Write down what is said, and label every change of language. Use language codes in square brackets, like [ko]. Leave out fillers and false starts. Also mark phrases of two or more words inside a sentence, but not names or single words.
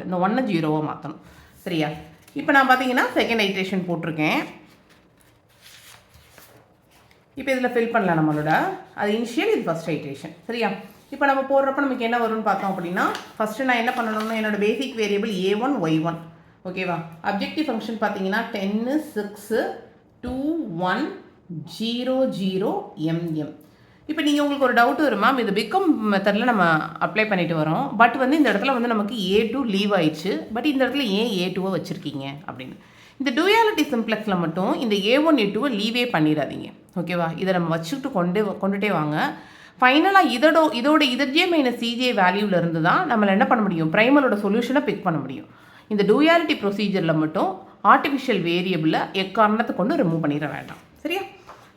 [ta] இந்த 1 0வாக மாற்றணும், சரியா. இப்போ நான் பார்த்தீங்கன்னா [en] second iteration [ta] போட்டிருக்கேன். இப்போ இதில் ஃபில் பண்ணலாம் நம்மளோட, அது இனிஷியல், இது [en] first iteration, [ta] சரியா. இப்போ நம்ம போடுறப்ப நமக்கு என்ன வரும்னு பார்த்தோம் அப்படின்னா, ஃபஸ்ட்டு நான் என்ன பண்ணணும்னா என்னோட [en] basic variable [ta] a1 y1, ஓகேவா. [en] objective function [ta] பார்த்தீங்கன்னா 10 6 2 1 0 0 m m. இப்போ நீங்கள் உங்களுக்கு ஒரு டவுட் வரும், மேம் இது [en] big M method [ta] நம்ம அப்ளை பண்ணிட்டு வரோம், பட் வந்து இந்த இடத்துல வந்து நமக்கு a2 லீவ் ஆயிடுச்சு, பட் இந்த இடத்துல ஏன் a2வை வச்சுருக்கீங்க அப்படின்னு. இந்த [en] duality simplex [ta] மட்டும் இந்த a1 a2வை லீவே பண்ணிடாதீங்க, ஓகேவா. இதை நம்ம வச்சுக்கிட்டு கொண்டுட்டே வாங்க. ஃபைனலாக இதோட [en] zj minus cj value [ta] தான் நம்மளை என்ன பண்ண முடியும், [en] primal solution [ta] பிக் பண்ண முடியும். இந்த [en] duality procedure [ta] மட்டும் [en] artificial variable [ta] எக்காரணத்தை கொண்டு ரிமூவ் பண்ணிட வேண்டாம், சரியா.